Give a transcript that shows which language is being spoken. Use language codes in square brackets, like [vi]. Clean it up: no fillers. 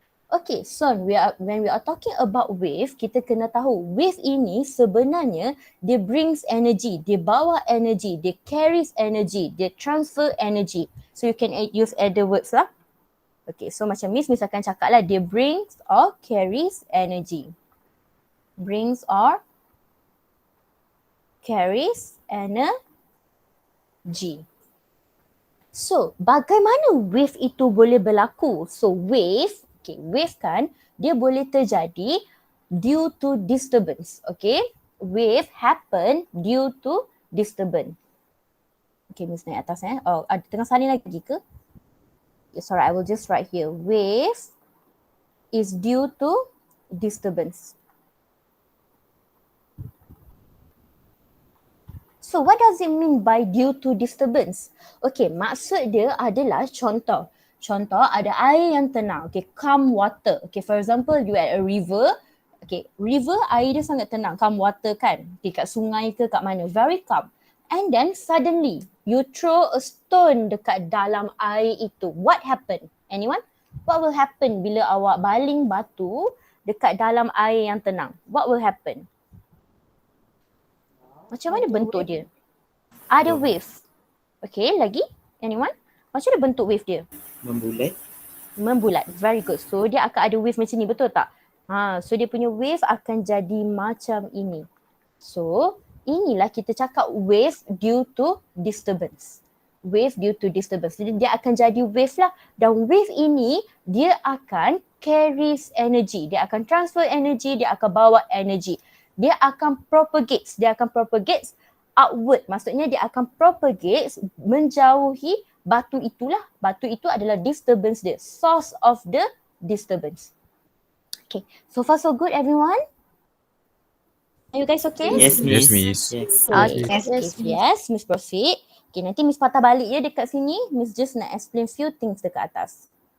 [en] Okay, so when we are talking about wave, [ms] kita kena tahu wave ini sebenarnya dia [en] brings energy, [ms] dia bawa [en] energy, dia carries energy, dia transfer energy. So you can use other words lah. Okay, so [ms] macam Miss akan cakap lah, dia [en] brings or carries energy. Brings or carries energy. [ms] So, bagaimana wave itu boleh berlaku? [en] So, wave kan, [ms] dia boleh terjadi [en] due to disturbance. Okay, wave happen due to disturbance. Okay, [ms] Miss naik atas [en] Oh, [ms] ada tengah salin lagi ke? [en] Yes, alright, I will just write here. Wave is due to disturbance. So what does it mean by due to disturbance? [ms] Okay, maksud dia adalah contoh. Contoh ada air yang tenang. [en] Okay, calm water. Okay, for example, you at a river. [ms] Okay, river air dia sangat tenang. [en] Calm water [ms] kan. Okay, kat sungai ke kat mana. [en] Very calm. And then suddenly, you throw a stone [ms] dekat dalam air itu. [en] What happened? Anyone? What will happen [ms] bila awak baling batu dekat dalam air yang tenang? What will happen? Macam mana bentuk dia? Ada wave. Okay, lagi? Anyone? Macam mana bentuk wave dia? Membulat. Membulat. [en] Very good. [ms] So, dia akan ada wave macam ni, betul tak? So dia punya wave akan jadi macam ini. [en] So, [ms] inilah kita cakap [en] wave due to disturbance. Wave due to disturbance. [ms] Jadi dia akan jadi wave lah. Dan wave ini dia akan carries energy. Dia akan transfer energy, dia akan bawa energy. Dia akan propagate. Dia akan propagate outward. Maksudnya dia akan propagate menjauhi batu itulah. Batu itu adalah disturbance dia. [en] Source of the disturbance. Okay. So far so good everyone? Are you guys okay? Yes, Miss. Yes, Miss. Yes. Okay. Yes, Yes, Miss proceed. [ms] Okay, nanti Miss patah balik ya dekat sini. Miss just nak [en] explain few things [ms] dekat atas.